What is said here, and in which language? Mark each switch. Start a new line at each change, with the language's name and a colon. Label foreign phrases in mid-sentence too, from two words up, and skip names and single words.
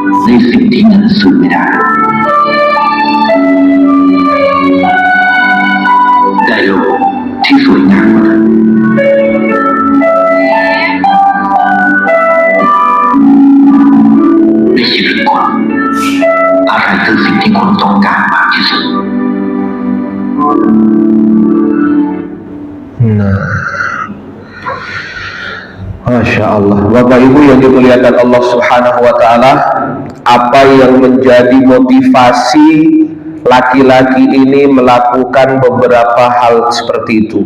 Thai: สิ่งที่เงินซื้อไม่ได้ได้โลกที่สวยงามกว่านั้นในชีวิตคนอะไรคือสิ่งที่คนต้องการมากที่สุด
Arabic: ما شاء الله.
Indonesian: Bapak Ibu yang dimuliakan
Arabic: الله سبحانه وتعالى,
Indonesian: apa yang menjadi motivasi laki-laki ini melakukan beberapa hal seperti itu?